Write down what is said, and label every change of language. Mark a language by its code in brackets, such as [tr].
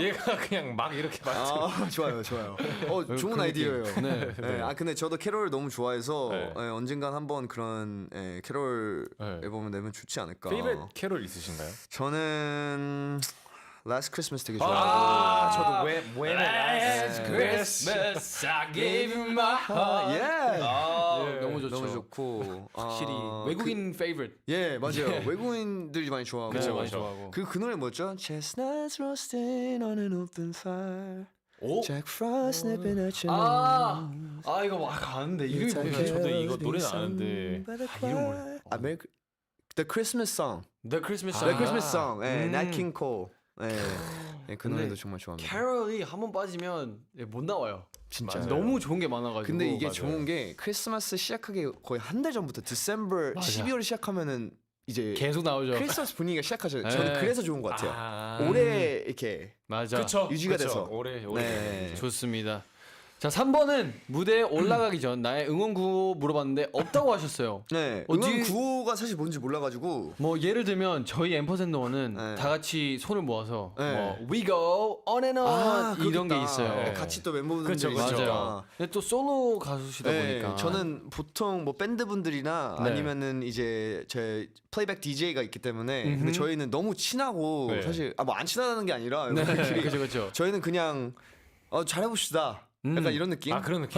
[ko] 얘가 그냥 막 이렇게 맞죠. 좋아요. 좋은 그런 아이디어예요. 느낌. 네. 네. 근데 저도 캐롤을 너무 좋아해서 네. 언젠간 한번 그런 캐롤 네. 앨범을 내면 좋지 않을까. 페이버릿 캐롤 있으신가요? 저는 Last Christmas 되게 좋아해요. 저도 When [en] Last Christmas I gave you my heart. [ko] 예. 너무 좋죠. 너무 좋고 확실히 외국인 favorite. 예, 맞아요. 외국인들이 많이 좋아하고. 그쵸, 많이 그쵸. 좋아하고. 그 노래 뭐였죠? [en] Chestnuts roasting on an open fire. [ko] 오? [en] Jack Frost nipping at your [ko] 아 이거 막 아는데 이름이 [en] nose. [ko] 뭐지? 저도 이거 노래는 아는데 이름을 [en] The Christmas Song. The Christmas The Song. Christmas Song. 예, [ko] 음. Nat King Cole. 예. 예, 그 근데 노래도 정말 좋아합니다. 캐럴이 한 번 빠지면 못 나와요. 진짜. 맞아요. 너무 좋은 게 많아가지고. 근데 이게 맞아요. 좋은 게 크리스마스 시작하기 거의 한 달 전부터 디셈버 맞아. 12월 시작하면은 이제 계속 나오죠. 크리스마스 분위기가 시작하죠. 네. 저는 그래서 좋은 것 같아요. 아. 올해 이렇게 맞아. 그쵸. 유지가 그쵸. 돼서. 오래 네. 좋습니다. 자, 3번은 무대에 올라가기 전 나의 응원 구호 물어봤는데 없다고 하셨어요. 네. 어디- 응원 구호가 사실 뭔지 몰라가지고 뭐 예를 들면 저희 앰퍼센더는 네. 다 같이 손을 모아서 네. 뭐 [en] We go on and on [ko] 이런 게 있어요. 네. 같이 또 멤버분들이 그쵸, 그쵸. 맞아요. 근데 또 솔로 가수시다 네, 보니까 저는 보통 뭐 밴드 분들이나 네. 아니면은 이제 제 플레이백 DJ가 있기 때문에 음흠. 근데 저희는 너무 친하고 네. 사실 뭐 안 친하다는 게 아니라 네, 멤버들끼리 그죠. 저희는 그냥 잘해봅시다. 약간 이런 느낌. 아, 그런 느낌?